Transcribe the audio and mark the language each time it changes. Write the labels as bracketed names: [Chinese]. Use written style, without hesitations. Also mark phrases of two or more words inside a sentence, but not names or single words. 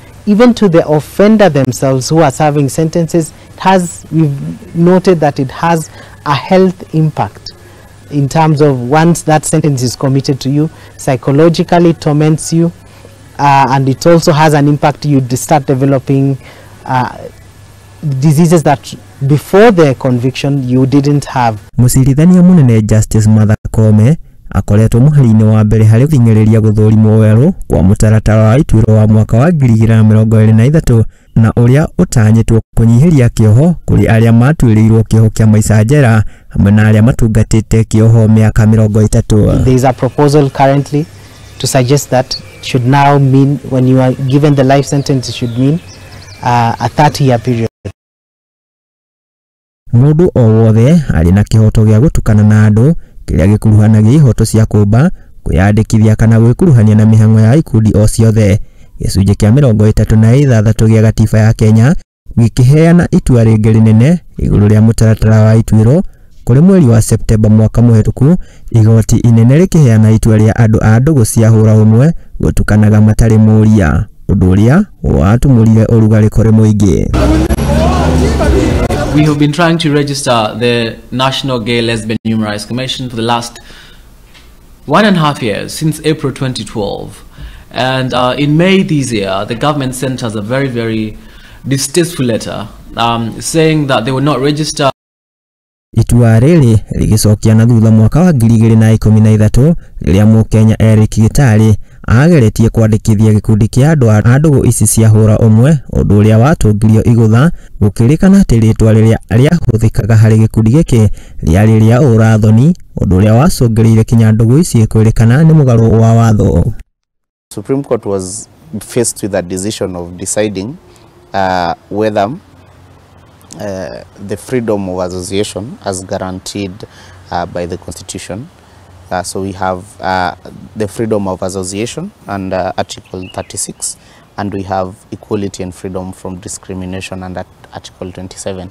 [English] Even to the offender themselves who are serving sentences, we've noted that it has a health impact in terms of once that sentence is committed to you, psychologically it torments you, and it also has an impact. You start developing diseases that before the conviction you didn't have. [Kikuyu] Musirithania munene Justice Martha Koome akoretwo muhari-ini wa mbere hari guthingereria guthurimwo weru kwa mutaratara wa ituiro wa mwaka wa 2023 na uria utanyitwo kunyihiria kioho kuri aria matuirirwo kioho kia maica njera hamwe na aria matungatite kioho miaka 30. [English] There is a proposal currently to suggest that it should now mean, when you are given the life sentence, it should mean a 30-year period. [Kikuyu] Mundu o wothe ari na kihoto gia gutukana na andu kiria gikuruhanagia ihoto cia kumba kuyandikithia kana gwikuruhania na mihango ya ikundi o ciothe. Gicunji kia 36 gia Gatiba ya Kenya gikiheana itua ringi rinene iguru ria mutaratara wa ituiro kuri mweri wa Septemba mwaka muhituku. Igoti inene rikiheana itua ria andu a Ndugu cia Huura Umwe gutukanaga matari muria, undu uria watumurire urugari kuri muingi. [English] We have been trying to register the National Gay Lesbian Human Rights Commission for the last 1.5 years, since April 2012. And in May this year, the government sent us a very, very distasteful letter saying that they would not register. [Kikuyu] Itua riri rigicokia na thutha mwaka wa 2013 riria Mukenya Eric Gitari ageretie kwandikithia gikundi kia andu a Ndugu ici cia Huura Umwe, undu uria watungirio igutha gukirikana ati ritwa riria riahuthikaga hari gikundi giki riari ria urathoni, undu uria wacungiriire kinya Ndugu ici kwirikana ni mugaru wa watho. [English] Supreme Court was faced with a decision of deciding whether the freedom of association as guaranteed by the Constitution. So we have the freedom of association under Article 36, and we have equality and freedom from discrimination under Article 27.